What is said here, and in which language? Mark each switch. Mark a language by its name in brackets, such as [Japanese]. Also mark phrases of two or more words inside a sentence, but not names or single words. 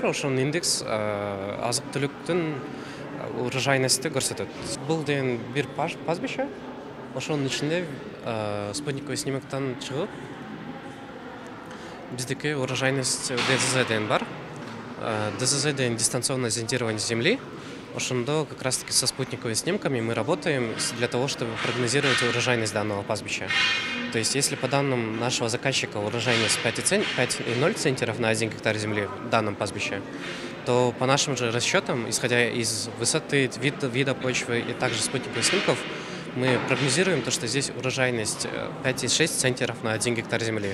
[Kyrgyz] Ошонун индекс азык-түлүктүн урожайности көрсөтөт. Бул деген бир пастбище. Ошонун ичинде [Russian] спутниковый снимоктон [Kyrgyz] чыгып биздики урожайность ДЗЗ деген бар. ДЗЗ деген [Russian] дистанционное зондирование земли. Ошондо как раз таки со спутниковыми снимками мы работаем для того, чтобы прогнозировать урожайность данного пастбища. То есть, если по данным нашего заказчика урожайность 5,0 центнеров на 1 гектар земли в данном пастбище, то по нашим же расчетам, исходя из высоты, вида почвы и также спутниковых снимков, мы прогнозируем то, что здесь урожайность 5,6 центнеров на 1 гектар земли.